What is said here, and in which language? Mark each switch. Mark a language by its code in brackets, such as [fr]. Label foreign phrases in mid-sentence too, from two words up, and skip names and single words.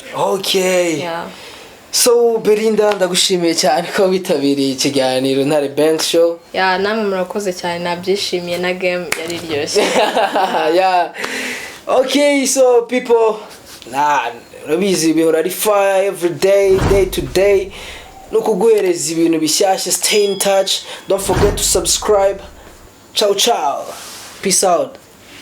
[en] Okay. [rw] So Belinda ndagushimiye cyane ko witabiriye ikiganiro Ntare Banks show. Namwe murakoze cyane nabyishimiye na game yari ryoshye. [en] Okay, so people, [rw] rabizi bihora ari [en] fire every day to day. [rw] No kuguhereza ibintu bishyashya. [en] Stay in touch. Don't forget to subscribe. Ciao. Peace out.